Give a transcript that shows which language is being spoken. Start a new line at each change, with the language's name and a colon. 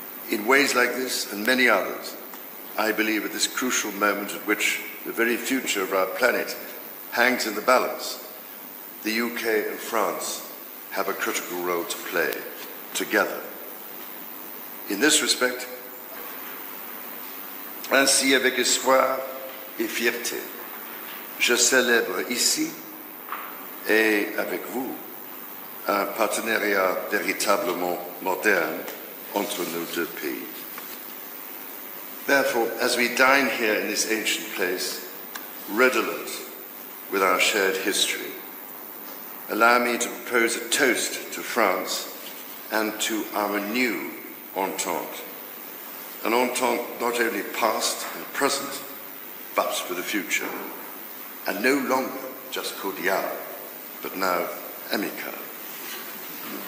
English: In ways like this and many others, I believe at this crucial moment at which the very future of our planet hangs in the balance. The UK and France have a critical role to play together. In this respect,
French: ainsi avec espoir et fierté, je célèbre ici et avec vous un partenariat véritablement moderne entre nos deux pays.
English: Therefore, as we dine here in this ancient place, redolent with our shared history, allow me to propose a toast to France and to our new entente. An entente not only past and present, but for the future, and no longer just cordial, but now amical.